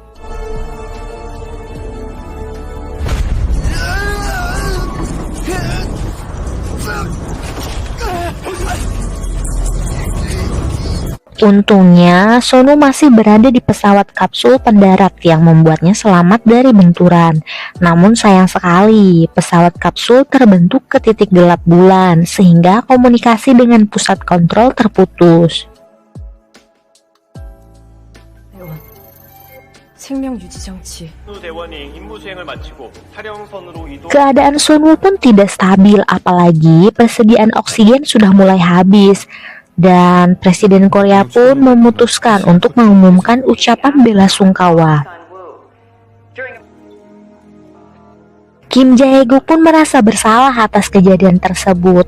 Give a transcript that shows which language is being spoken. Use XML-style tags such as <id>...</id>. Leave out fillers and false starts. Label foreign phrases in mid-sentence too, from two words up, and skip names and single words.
<id>Untungnya, Sunwoo masih berada di pesawat kapsul pendarat yang membuatnya selamat dari benturan. Namun sayang sekali, pesawat kapsul terbentuk ke titik gelap bulan sehingga komunikasi dengan pusat kontrol terputus.</id> <ko>생명 유지 장치.</ko> <id>Keadaan Sunwoo pun tidak stabil, apalagi persediaan oksigen sudah mulai habis. Dan Presiden Korea pun memutuskan untuk mengumumkan ucapan bela sungkawa. Kim Jae-guk pun merasa bersalah atas kejadian tersebut.</id>